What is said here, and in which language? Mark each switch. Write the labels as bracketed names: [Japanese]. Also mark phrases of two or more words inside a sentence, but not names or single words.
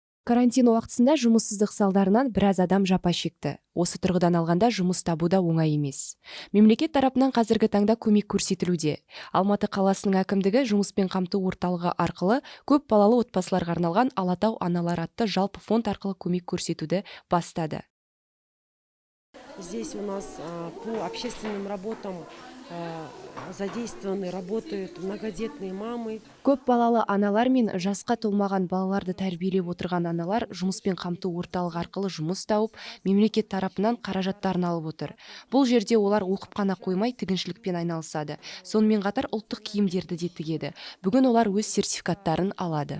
[Kazakh] Карантин уақытысында жұмыссыздық салдарынан біраз адам жапа шекті. Осы тұрғыдан алғанда жұмыс табу да оңай емес. Мемлекет тарапынан қазіргі таңда көмек көрсетілуде. Алматы қаласының әкімдігі жұмыспен қамту орталығы арқылы көп балалы отбасыларға арналған Алатау аналар атты жалпы фонд арқылы көмек көрсетуді бастады. [Russian] Здесь у нас по общественным работам задействованы, работают многодетные мамы. [Kazakh] Көп балалы аналар мен жасқа толмаған балаларды тәрбиелеп отырған аналар жұмыспен қамту орталығы арқылы жұмыс тауып, мемлекет тарапынан қаражаттарын алып отыр. Бұл жерде олар оқып қана қоймай тігіншілікпен айналысады. Сонымен қатар ұлттық киімдерді де тігеді. Бүгін олар өз сертификаттарын алады.